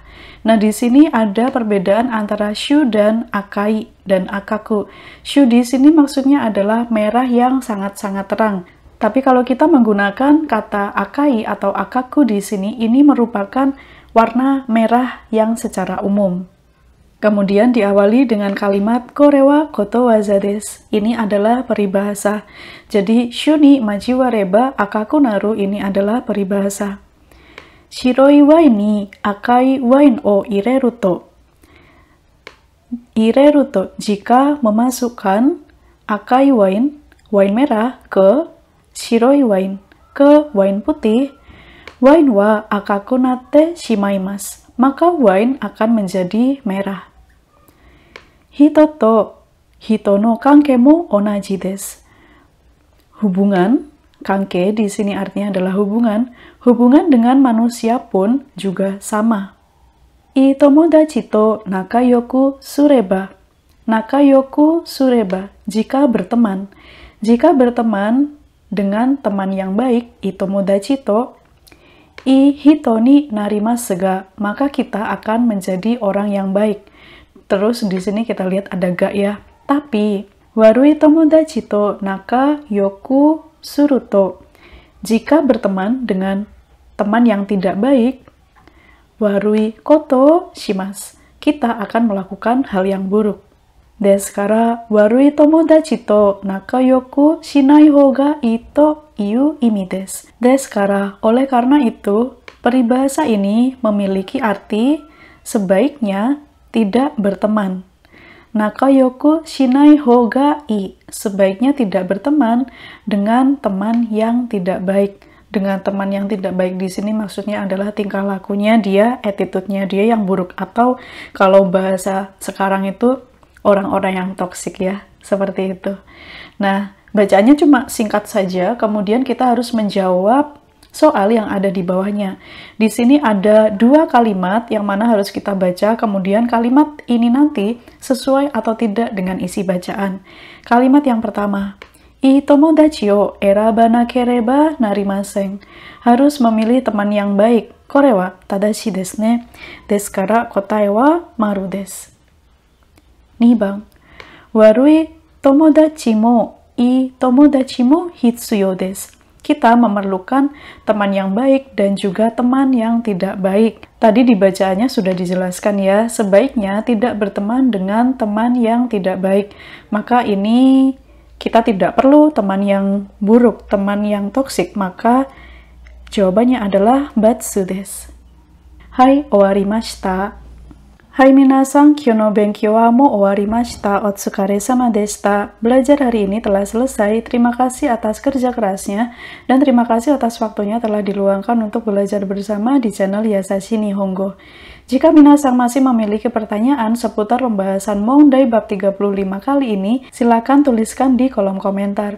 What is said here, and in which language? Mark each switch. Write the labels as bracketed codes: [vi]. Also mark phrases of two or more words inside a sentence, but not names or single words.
[id] Nah, di sini ada perbedaan antara shu dan akai dan akaku. Shu di sini maksudnya adalah merah yang sangat-sangat terang. Tapi kalau kita menggunakan kata akai atau akaku di sini, ini merupakan warna merah yang secara umum. Kemudian diawali dengan kalimat [ja] これはことわざです. [id] Ini adalah peribahasa. [ja] Jadi 朱に交われば赤くなる [id] ini adalah peribahasa. [ja] 白いワインに赤いワインを入れると. 入れると, [id] jika memasukkan [ja] 赤いワイン, [id] wine merah ke [ja] 白いワイン, [id] ke wine putih, [ja] ワインは赤くなってしまいます, [id] maka wine akan menjadi merah. [ja] 人と人の関係も同じです. [id] Hubungan, kanke di sini artinya adalah hubungan. Hubungan dengan manusia pun juga sama. [ja] いい友達と仲良くすれば. 仲良くすれば, [id] jika berteman. Jika berteman dengan teman yang baik, [ja] いい友達といい人になりますが, [id] maka kita akan menjadi orang yang baik. Terus di sini kita lihat ada ga ya. [ja] Tapi 悪い友達と仲良くすると, [id] jika berteman dengan teman yang tidak baik, [ja] 悪いことします, [id] kita akan melakukan hal yang buruk. [ja] ですから悪い友達と仲良くしない方がいいという意味です. ですから, [id] oleh karena itu, peribahasa ini memiliki arti sebaiknya tidak berteman. [ja] 仲良くしない方がいい, [id] sebaiknya tidak berteman dengan teman yang tidak baik. Dengan teman yang tidak baik di sini maksudnya adalah tingkah lakunya dia, attitude-nya dia yang buruk, atau kalau bahasa sekarang itu orang-orang yang toksik ya, seperti itu. Nah, bacaannya cuma singkat saja, kemudian kita harus menjawab soal yang ada di bawahnya. Di sini ada 2 kalimat yang mana harus kita baca, kemudian kalimat ini nanti sesuai atau tidak dengan isi bacaan. Kalimat yang pertama, [ja] いい友達を選ばなければなりません. [id] Harus memilih teman yang baik. [ja] これは正しいですね。ですから答えはマルです. 2番、悪い友達もいい友達も必要です. [id] Kita memerlukan teman yang baik dan juga teman yang tidak baik. Tadi di bacaannya sudah dijelaskan ya, sebaiknya tidak berteman dengan teman yang tidak baik. Maka ini Kita tidak perlu teman yang buruk, teman yang toksik, maka jawabannya adalah [ja] バツです. はい、終わりました. はい皆さん、今日の勉強はもう終わりました. お疲れ様でした. [id] Belajar hari ini telah selesai. Terima kasih atas kerja kerasnya dan terima kasih atas waktunya telah diluangkan untuk belajar bersama di channel Yasashi Nihongo. Jika minasan masih memiliki pertanyaan seputar pembahasan Mondai bab 35 kali ini, silakan tuliskan di kolom komentar.